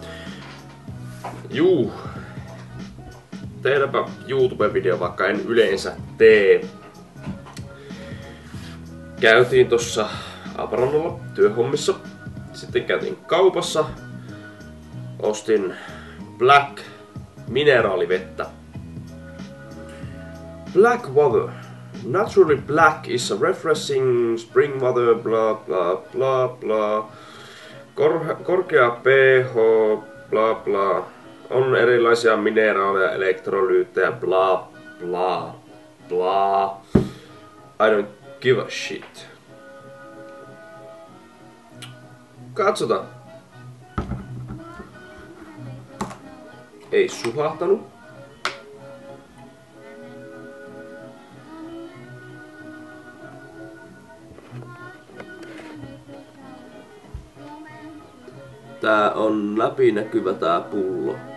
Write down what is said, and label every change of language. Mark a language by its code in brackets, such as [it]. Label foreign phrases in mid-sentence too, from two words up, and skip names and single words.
[fi] Tehdäänpä YouTube-video, vaikka en yleensä tee. Käytiin tossa Aparannalla työhommissa. Sitten käytiin kaupassa. Ostin Black mineraalivettä. [en] Black water. Naturally black is a refreshing spring water, bla bla bla bla. [fi] Korkea pH, bla bla. On erilaisia mineraaleja, elektrolyyttejä, bla bla bla. [en] I don't give a shit. [fi] Katsotaan. Ei suhahtanut. Tää on läpinäkyvä tää pullo.